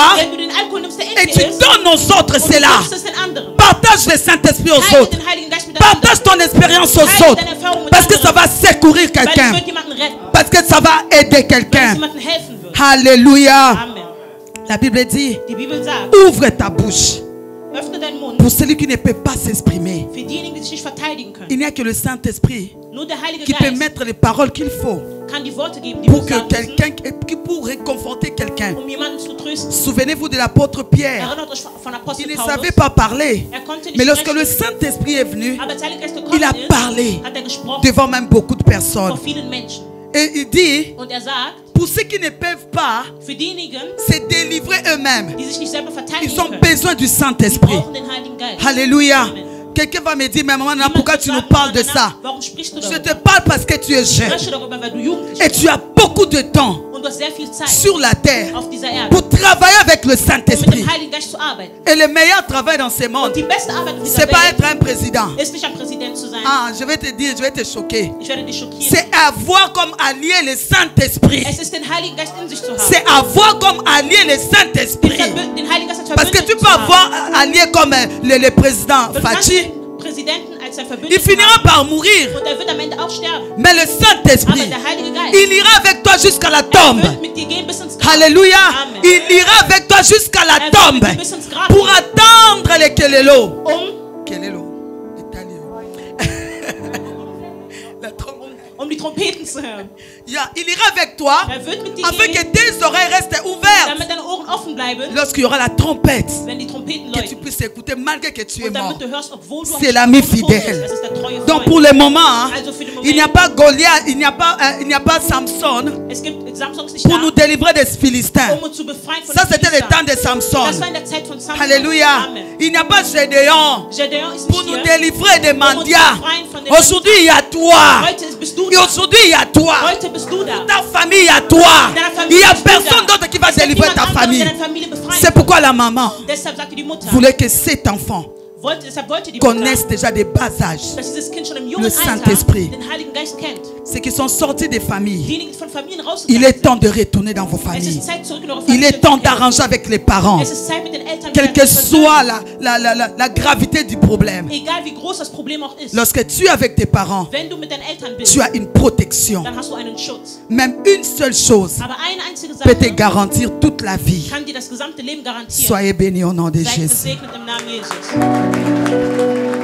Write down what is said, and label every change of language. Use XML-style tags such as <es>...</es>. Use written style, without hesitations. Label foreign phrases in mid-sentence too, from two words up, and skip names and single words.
<de>Wenn du den Alkohol nimmst, der in</de> <fr>et</fr> <de>dir</de> <fr>tu</fr> <de>ist,</de> <fr>donnes aux autres</fr> <de>und du</de> <fr>cela.</fr> <de>gibst es den anderen.</de> <fr>Partage le Saint-Esprit aux</fr> <de>Teile</de> <fr>autres.</fr> <de>den Heiligen Geist mit anderen.</de> <fr>Partage ton expérience aux autres. Parce que ça va secourir</fr> <de>Weil es</de> <fr>quelqu'un.</fr> <de>wird jemanden retten.</de> <fr>Parce que ça va aider</fr> <de>Weil es</de> <fr>quelqu'un.</fr> <de>jemandem helfen wird.</de> <fr>Alléluia.</fr> <de>Amen.</de> <fr>La Bible dit,</fr> <de>Die Bibel sagt,</de> <fr>ouvre ta bouche.</fr> <de>öffne deinen Mund</de> <fr>Pour celui qui ne peut pas s'exprimer,</fr> <de>für diejenigen, die sich nicht verteidigen können.</de> <fr>il n'y a que le Saint-Esprit</fr> <de>Nur der Heilige</de> <fr>qui peut</fr> <de>Geist</de> <fr>mettre les paroles qu'il faut</fr> <de>kann die Worte geben, die</de> <fr>pour</fr> <de>wir</de> <fr>que</fr> <de>sagen müssen,</de> <fr>quelqu'un, pour réconforter quelqu'un.</fr> <de>jemanden zu trösten.</de> <fr>Souvenez-vous de l'apôtre Pierre.</fr> <de>Erinnert euch von Apostel</de> <fr>Il ne</fr> <de>Paulus.</de> <fr>savait pas parler.</fr> <de>Konnte nicht</de> <fr>Mais lorsque le</fr> <de>sprechen,</de> <fr>Saint-Esprit est venu,</fr> <de>aber als der Heilige Geist</de> <fr>il</fr> <de>gekommen</de> <fr>a</fr> <de>ist,</de> <fr>parlé</fr> <de>hat gesprochen</de> <fr>devant même beaucoup de personnes.</fr> <de>vor vielen Menschen.</de> <fr>Et il dit,</fr> <de>Und sagt,</de> <fr>pour ceux qui ne peuvent pas</fr> <de>für diejenigen,</de> <fr>se délivrer eux-mêmes,</fr> <de>die sich nicht selber verteidigen</de> <fr>ils ont</fr> <de>können,</de> <fr>besoin du</fr> <de>die</de> <fr>Saint-Esprit.</fr> <de>brauchen den Heiligen Geist.</de> <fr>Alléluia.</fr> <de>Amen.</de> <fr>Quelqu'un va me dire, mais maman,</fr> <de>Jemand</de> <fr>pourquoi</fr> <de>wird</de> <fr>tu nous</fr> <de>sagen,</de> <fr>parles de</fr> <de>Mama,</de> <fr>ça?</fr> <de>Warum sprichst du</de> <fr>Je</fr> <de>darüber?</de> <fr>te parle parce que tu es</fr> <de>Ich</de> <fr>jeune.</fr> <de>spreche darüber, weil du jugendlich</de> <fr>Et tu as beaucoup de temps</fr> <de>und du hast sehr viel Zeit</de> <fr>sur la terre</fr> <de>auf dieser Erde,</de> <fr>pour travailler avec le</fr> <de>um mit</de> <fr>Saint-Esprit.</fr> <de>dem Heiligen Geist zu arbeiten.</de> <fr>Et le meilleur travail dans ce</fr> <de>Und</de> <fr>monde,</fr> <de>die beste Arbeit auf dieser</de> <fr>c'est pas</fr> <de>Welt</de> <fr>être un président.</fr> <de>ist nicht ein Präsident zu sein.</de> <fr>Ah, je vais te dire, je vais te choquer.</fr> <de>Ich werde dich schockieren.</de> <fr>C'est avoir comme allié le Saint-Esprit.</fr> <de>Es ist den Heiligen Geist in sich zu haben.</de> <fr>C'est avoir comme allié le Saint-Esprit.</fr> <de>Den Heiligen Geist als</de> <fr>Parce que tu</fr> <de>Verbündeten</de> <fr>peux</fr> <de>zu haben.</de> <fr>avoir allié comme le président</fr> <de>Du kannst</de> <fr>Fachi.</fr> <de>den Präsidenten als ein</de> <fr>Il</fr> <de>Verbündeten</de> <fr>finira</fr> <de>haben</de> <fr>par mourir.</fr> <de>und er wird am Ende auch sterben.</de> <fr>Mais le</fr> <de>Aber</de> <fr>Saint-Esprit,</fr> <de>der Heilige Geist,</de> <fr>il ira avec toi jusqu'à la tombe.</fr> <de>wird mit dir gehen bis ins Grab.</de> <fr>Alléluia.</fr> <de>Amen.</de> <fr>Il ira avec toi jusqu'à la</fr> <de>Er wird</de> <fr>tombe</fr> <de>mit dir bis ins Grab</de> <fr>pour</fr> <de>gehen,</de> <fr>attendre le kelelo.</fr> <de>um</de> <fr>Kelelo. Le talio. La trompette.</fr> <de>die Trompeten zu hören. Yeah,</de> <fr>il ira avec toi</fr> <de>Er wird mit dir</de> <fr>afin que</fr> <de>gehen,</de> <fr>tes oreilles restent ouvertes</fr> <de>damit deine Ohren offen bleiben,</de> <fr>lorsqu'il y aura la trompette.</fr> <de>wenn die Trompeten</de> <fr>Que tu</fr> <de>läuten.</de> <fr>puisses écouter malgré que tu es</fr> <de>Und</de> <fr>mort.</fr> <de>damit du hörst, obwohl du am</de> <fr>C'est l'ami</fr> <de>tot bist.</de> <fr>fidèle.</fr> <de>Das ist der treue</de> <fr>Donc</fr> <de>Freund.</de> <fr>pour le moment, hein,</fr> <de>Also für den</de> <fr>il n'y a</fr> <de>Moment,</de> <fr>pas Goliath, il n'y a pas Samson</fr> <de>es gibt Samson ist nicht</de> <fr>pour</fr> <de>da,</de> <fr>nous délivrer des Philistins.</fr> <de>um uns zu befreien von</de> <fr>Ça</fr> <de>den</de> <fr>c'était le</fr> <de>Philistern.</de> <fr>temps de Samson.</fr> <de>Das war in der Zeit von Samson.</de> <fr>Alléluia.</fr> <de>Amen.</de> <fr>Il n'y a pas Gédéon</fr> <de>Gedeon ist</de> <fr>pour</fr> <de>nicht</de> <fr>nous</fr> <de>hier.</de> <fr>délivrer des</fr> <de>Um uns zu</de> <fr>mendiants.</fr> <de>befreien von den</de> <fr>Aujourd'hui il y a toi.</fr> <de>Heute bist du</de> <fr>Et</fr> <de>da.</de> <fr>aujourd'hui il y a toi.</fr> <de>Heute bist du da.</de> <fr>Ta famille il y a toi. Il n'y a personne d'autre qui va</fr> <de>Es gibt</de> <fr>délivrer</fr> <de>niemand</de> <fr>ta</fr> <de>anderes,</de> <fr>famille.</fr> <de>der deine Familie befreien</de> <fr>C'est</fr> <de>kann.</de> <fr>pourquoi la maman</fr> <de>Deshalb sagte die Mutter,</de> <fr>voulait que cet enfant</fr> <de>Deshalb wollte die</de> <fr>connaissent déjà des bas âges</fr> <de>dass dieses Kind schon im</de> <fr>le</fr> <de>jungen Alter</de> <fr>Saint-Esprit.</fr> <de>den Heiligen Geist kennt.</de> <fr>Ceux qui sont sortis des familles,</fr> <de>Diejenigen, die von Familien</de> <fr>il</fr> <de>rausgegangen</de> <fr>est temps de retourner dans vos</fr> <de>sind. Es</de> <fr>familles.</fr> <de>ist Zeit, zurück in eure</de> <fr>Il</fr> <de>Familie</de> <fr>est temps</fr> <de>zu kehren.</de> <fr>d'arranger avec les parents.</fr> <de>Es ist Zeit, mit den Eltern</de> <fr>Quelle</fr> <de>wieder</de> <fr>que</fr> <de>zu</de> <fr>soit</fr> <de>versöhnen.</de> <fr>la gravité du problème.</fr> <de>Egal wie groß das Problem auch ist.</de> <fr>Lorsque tu es avec tes parents,</fr> <de>Wenn du mit deinen Eltern bist,</de> <fr>tu as une protection.</fr> <de>dann hast du einen Schutz.</de> <fr>Même une seule chose</fr> <de>Aber eine einzige</de> <fr>peut te</fr> <de>Sache</de> <fr>garantir toute la vie.</fr> <de>kann dir das gesamte Leben garantieren.</de> <fr>Soyez bénis au nom de</fr> <de>Seid</de> <fr>Jésus.</fr> <de>gesegnet im Namen Jesus.</de>